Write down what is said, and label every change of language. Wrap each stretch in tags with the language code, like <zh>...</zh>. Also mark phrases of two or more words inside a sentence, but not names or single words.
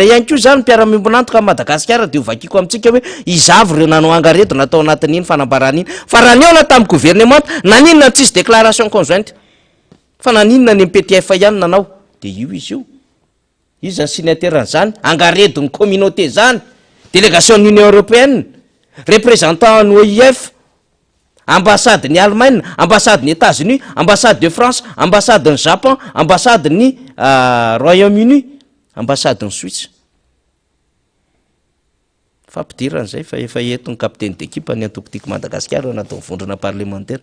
<mg>ihany koa zany mpiaramimbonantoka Madagasikara de ovakiko amitsika hoe izavy reo nanao angaredona atao anatin'iny fanambaran'iny fa raha niona tamin'ny gouvernement naninona tsisy</mg> <fr>déclaration conjointe</fr> <mg>fa naninona ny MPTF ihany nanao de io izy io izy zany signataire-n'zany angaredon'ny communauté zany</mg> <fr>délégation de l'Union européenne représentant</fr> <mg>ny OIF ambassade ny Allemagne, ambassade ny États-Unis,</mg> <fr>ambassade de France,</fr> <mg>ambassade ny Japon, ambassade ny Royaume-Uni, ambassade ny Suisse. Fampidirana zay fa efa eto ny</mg> <fr>capitaine d'équipe</fr> <mg>ny antoko-tiako Madagasikara natao vondrona parlementaire.</mg>